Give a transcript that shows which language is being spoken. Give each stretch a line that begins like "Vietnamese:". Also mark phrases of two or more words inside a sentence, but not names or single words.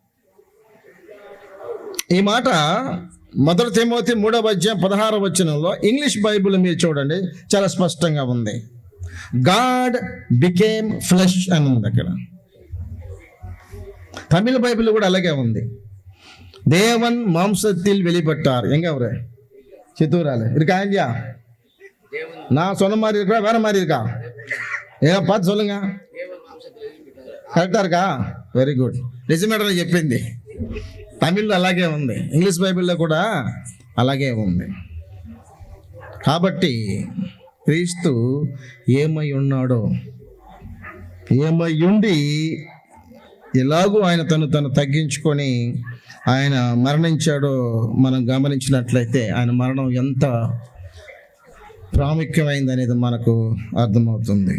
Telugu: ఈ మాట 1 తిమోతి 3వ అధ్యాయం 16వ వచనంలో ఇంగ్లీష్ బైబిల్ మీరు చూడండి, చాలా స్పష్టంగా ఉంది.
English: God became flesh
Telugu: అని ఉంది అక్కడ. తమిళ బైబిల్ కూడా అలాగే ఉంది.
Tamil: தேவன் மாம்சத்தில் வெளிப்பட்டார். எங்க அவரு சித்தூரால இருக்கா இல்லையா? நான் சொன்ன மாதிரி இருக்கா வேற மாதிரி இருக்கா? ஏன் பார்த்து சொல்லுங்க. కరెక్టా இருக்கா?
English: very good.
Telugu: నిజమేటని చెప్పింది. తమిళ్లో అలాగే ఉంది, ఇంగ్లీష్ బైబిల్లో కూడా అలాగే ఉంది. కాబట్టి క్రీస్తు ఏమై ఉన్నాడో, ఏమై ఉండి ఎలాగూ ఆయన తను తగ్గించుకొని ఆయన మరణించాడో మనం గమనించినట్లయితే ఆయన మరణం ఎంత ప్రాముఖ్యమైంది అనేది మనకు అర్థమవుతుంది.